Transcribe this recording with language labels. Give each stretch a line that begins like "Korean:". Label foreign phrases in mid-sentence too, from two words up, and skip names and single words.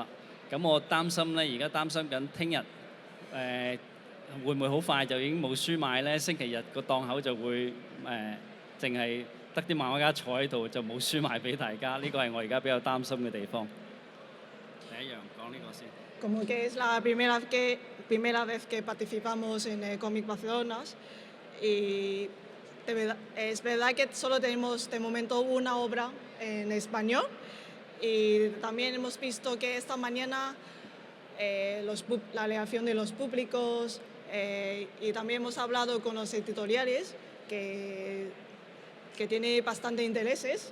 Cantonese: 咁我擔心咧，而家擔心緊聽日會唔會好快就已經冇書賣咧？星期日個檔口就會淨係得啲漫畫家坐喺度，就冇書賣俾大家。呢個係我而家比較擔心嘅地方。第一樣講呢個先。
Spanish: Como que es la primera vez que participamos en el Comic Barcelona y es verdad que solo tenemos de momento una obra en español y también hemos visto que esta mañana la reacción de los públicos y también hemos hablado con los editoriales que tiene bastante intereses.